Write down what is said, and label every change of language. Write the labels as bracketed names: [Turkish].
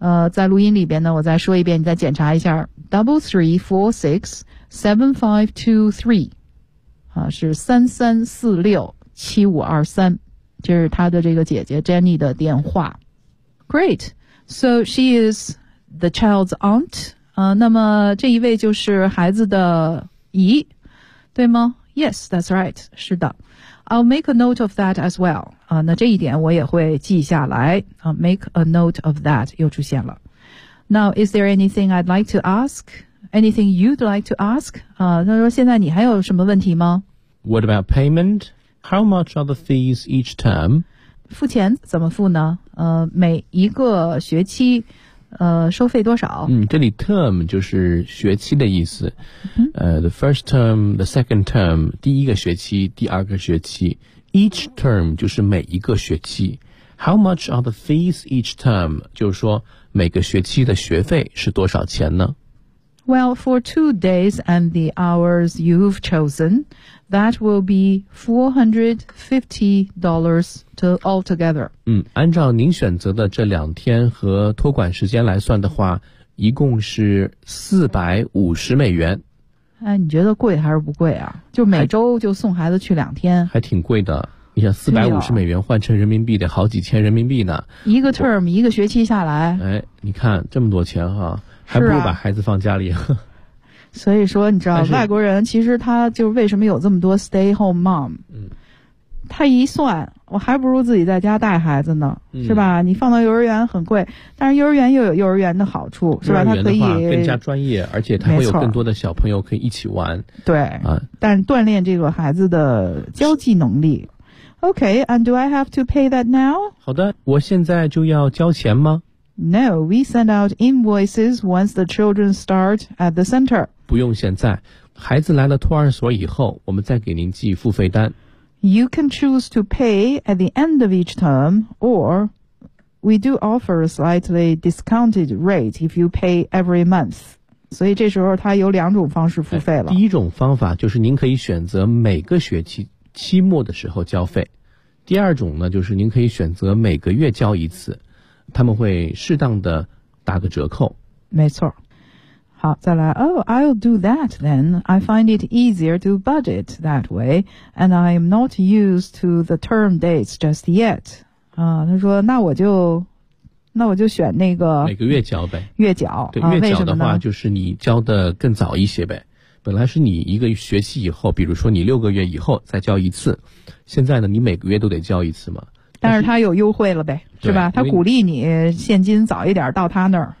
[Chinese] 在录音里边呢，我再说一遍，你再检查一下 ，3346-7523 啊，是3346-7523。这是他的这个姐姐 Jenny 的电话。 [English] Great. So she is the child's aunt. [Chinese] 那么这一位就是孩子的姨，对吗？ [English] Yes, that's right. [Chinese] 是的。 [English] I'll make a note of that as well. [Chinese] 那这一点我也会记下来。 [English] Make a note of that [Chinese] 又出现了。 [English] Now, is there anything I'd like to ask? Anything you'd like to ask? [Chinese] 他说现在你还有什么问题吗？ [English] What about payment? How much are the fees each term? [Chinese] 付钱怎么付呢？每一个学期收费多少？这里 term 就是学期的意思。 [English] The first term, the second term, [Chinese] 第一个学期，第二个学期。 [English] Each term [Chinese] 就是每一个学期。 [English] How much are the fees each term? [Chinese] 就是说每个学期的学费是多少钱呢？ [English] Well, for 2 days and the hours you've chosen, that will be $450 to altogether. [Chinese] 按照您选择的这两天和托管时间来算的话，一共是450美元。哎，你觉得贵还是不贵啊？就每周就送孩子去两天，还挺贵的。你想450美元换成人民币得好几千人民币呢。一个 term 一个学期下来。哎，你看这么多钱哈、啊，还不如把孩子放家里。所以说你知道外国人其实他就是为什么有这么多 stay home mom、他一算我还不如自己在家带孩子呢、是吧，你放到幼儿园很贵，但是幼儿园又有幼儿园的好处，是吧，他可以更加专业，而且他会有更多的小朋友可以一起玩，对、但锻炼这个孩子的交际能力。 [English] OK, and do I have to pay that now? [Chinese] 好的，我现在就要交钱吗？ [English] No, we send out invoices once the children start at the center. [Chinese] 不用现在，孩子来了托儿所以后，我们再给您寄付费单。 [English] You can choose to pay at the end of each term, or we do offer a slightly discounted rate if you pay every month. [Chinese] 所以这时候他有两种方式付费了。第一种方法就是您可以选择每个学期期末的时候交费。第二种呢，就是您可以选择每个月交一次。他们会适当的打个折扣。没错。好，再来。 [English] Oh, I'll do that then. I find it easier to budget that way, and I'm not used to the term dates just yet. [Chinese] 他说那我就选那个。每个月缴呗。月缴。对，月缴的话就是你交的更早一些呗。本来是你一个学期以后，比如说你6个月以后再交一次。现在呢你每个月都得交一次嘛。但是他有优惠了呗，是吧，他鼓励你现金早一点到他那儿。